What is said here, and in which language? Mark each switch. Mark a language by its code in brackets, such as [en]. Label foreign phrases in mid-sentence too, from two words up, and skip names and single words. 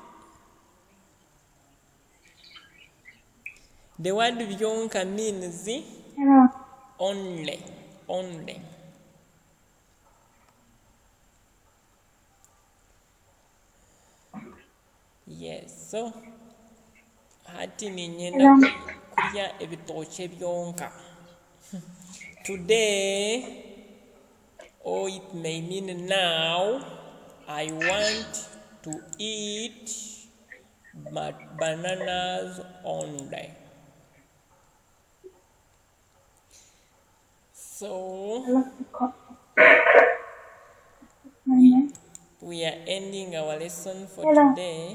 [en] The word vyonka means only. Only. Yes. [nyn] So hati ni nyenda kurya ebitoche byonka. [en] Today, or it may mean now, I want to eat bananas only. So we are ending our lesson for today.